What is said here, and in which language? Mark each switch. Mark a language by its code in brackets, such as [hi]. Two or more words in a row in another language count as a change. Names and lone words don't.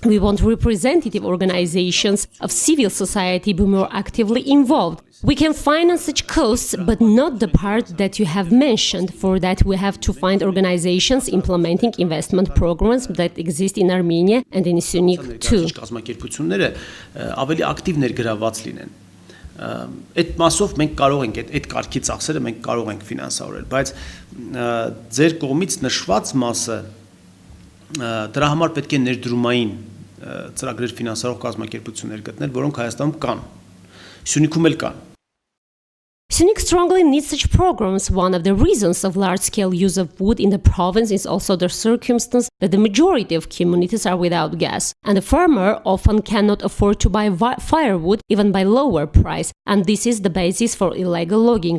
[en] We want representative organizations of civil society be more actively involved. We can finance such costs, but not the part that you have mentioned. For that we have to find organizations implementing investment programs that exist in Armenia and in Syunik too. [hy] Կազմակերպությունները ավելի ակտիվ ներգրավված լինեն։ Այդ մասով մենք կարող ենք այդ կարգի ծախսերը մենք կարող ենք ֆինանսավորել, բայց ձեր կողմից նշված մասը դրա համար պետք է ներդրումային ծրագրեր ֆինանսավորող կազմակերպություններ գտնել, որոնք Հայաստանում կան։ Սյունիքում էլ կան։ [en] Syunik strongly needs such programs. One of the reasons of large-scale use of wood in the province is also the circumstance that the majority of communities are without gas, and the farmer often cannot afford to buy firewood even by lower price, and this is the basis for illegal logging.